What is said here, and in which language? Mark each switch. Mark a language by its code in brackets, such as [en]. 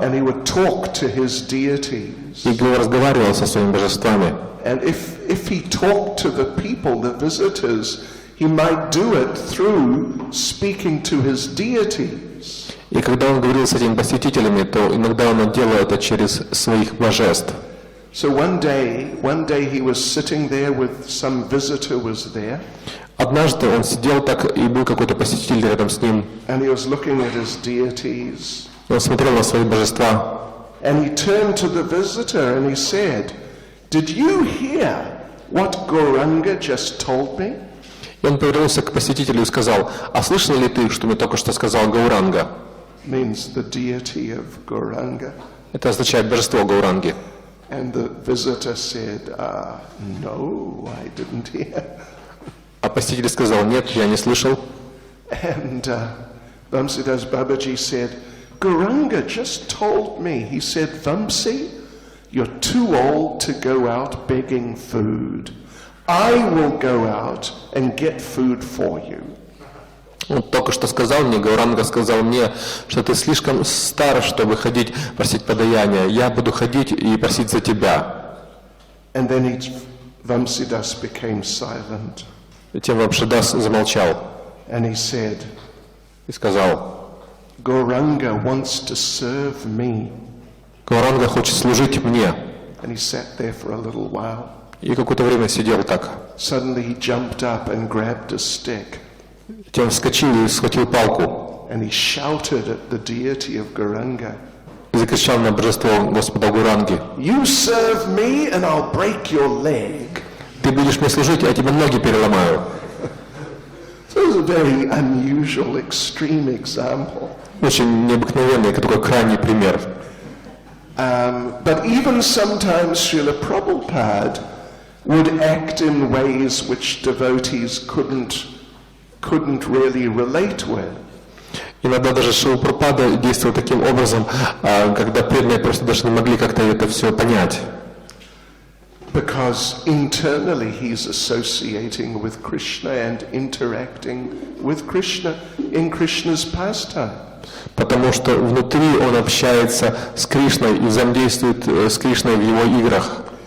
[en] And he would talk to his deities. [ru] И разговаривал со своими божествами. [en] And if he talked to the people, the visitors, he might do it through speaking to his deities. [ru] И когда он говорил с этими посетителями, то иногда он делал это через своих божеств. [en] So one day he was sitting there with some visitor was there. [ru] Однажды он сидел так, и был какой-то посетитель рядом с ним. [en] And he was looking at his deities. [ru] Он смотрел на свои божества. [en] And he turned to the visitor and he said, "Did you hear what Gauranga just told me?" [ru] И он повернулся к посетителю и сказал: «А слышал ли ты, что мне только что сказал Гауранга?» [en] Means the deity of Gauranga. [ru] Это означает божество Гауранги. [en] And the visitor said, "No, I didn't hear." [ru] А посетитель сказал: «Нет, я не слышал». [en] And Vamsidas Babaji said, "Gauranga just told me." He said, "Vamsi, you're too old to go out begging food. I will go out and get food for you." [ru] Он только что сказал мне, Гауранга сказал мне, что ты слишком стар, чтобы ходить просить подаяния. Я буду ходить и просить за тебя. [en] And then Vamsidas became silent. [ru] И тем Вамшидас замолчал. [en] And he said, [ru] И сказал: [en] "Gauranga wants to serve me." [ru] Гауранга хочет служить мне. [en] And he sat there for a little while. [ru] И какое-то время сидел так. [en] Suddenly he jumped up and grabbed a stick. [ru] Тем вскочил и схватил палку. [en] And he shouted at the deity of Gauranga. [ru] И закричал на божество Господа Гауранги: [en] "You serve me and I'll break your leg." [ru] Ты будешь мне служить, я тебе ноги переломаю. [en] So it was a very unusual, extreme example. [ru] Очень необыкновенный, такой крайний пример. [en] But even sometimes Srila Prabhupada would act in ways which devotees couldn't really relate with. [ru] Иногда даже Шрила Прабхупада действовал таким образом, когда преданные просто даже не могли как-то это все понять. [en] Because internally he's associating with Krishna and interacting with Krishna in Krishna's pastime. [ru] Потому что внутри он общается с Кришной и взаимодействует с Кришной в его играх.